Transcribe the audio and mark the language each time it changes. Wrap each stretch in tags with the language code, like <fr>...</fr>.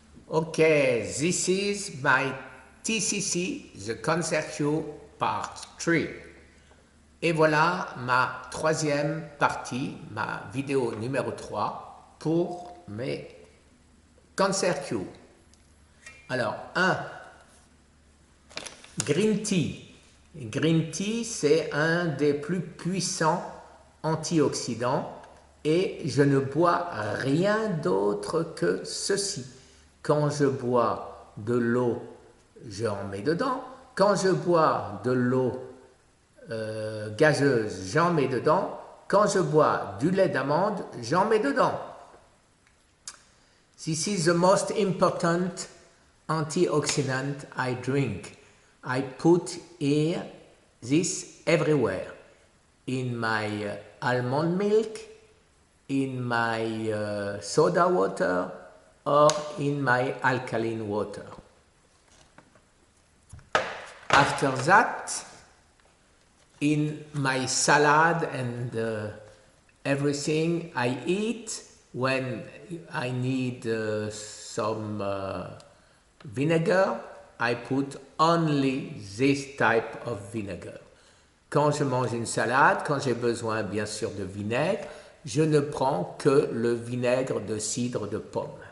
<en>Okay, this is my TCC, the Concerto Part 3.</en> <fr>Et voilà ma troisième partie, ma vidéo numéro 3 pour mes Concerto. Alors, 1. Green Tea. Green Tea, c'est un des plus puissants antioxydants et je ne bois rien d'autre que ceci. Quand je bois de l'eau, j'en mets dedans. Quand je bois de l'eau gazeuse, j'en mets dedans. Quand je bois du lait d'amande, j'en mets dedans.</fr> <en>This is the most important antioxidant I drink. I put here this everywhere. In my almond milk, in my soda water, or in my alkaline water. After that, in my salad and everything I eat, when I need some vinegar, I put only this type of vinegar.</en> <fr>Quand je mange une salade, quand j'ai besoin bien sûr de vinaigre, je ne prends que le vinaigre de cidre de pomme.</fr>